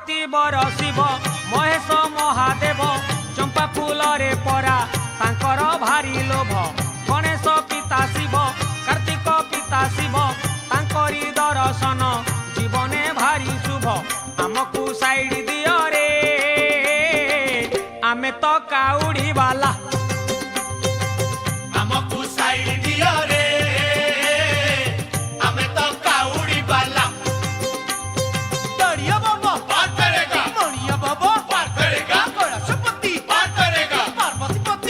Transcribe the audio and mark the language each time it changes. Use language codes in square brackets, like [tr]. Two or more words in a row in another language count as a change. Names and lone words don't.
[or] ଶିବର ଶିବ ମହେଶ ମହାଦେବ ଚମ୍ପା ଫୁଲରେ ପରା ତାଙ୍କର ଭାରି ଲୋଭ ଗଣେଶ ପିତା ଶିବ କାର୍ତ୍ତିକ ପିତା ଶିବ ତାଙ୍କରି ଦର୍ଶନ ଜୀବନେ ଭାରି ଶୁଭ ଆମକୁ ସାଇଡ୍ ଦିଅ ରେ ଆମେ ତ କାଉଡ଼ି ବାଲା ଆମକୁ ସାଇଡ୍ ଦିଅ ରେ ଆମେ ତ କାଉଡ଼ି ବାଲା [hi] दड़िया बाबा पार करेगा मणिया बाबा पार करेगा कैलाशपति पार करेगा पार्वती पति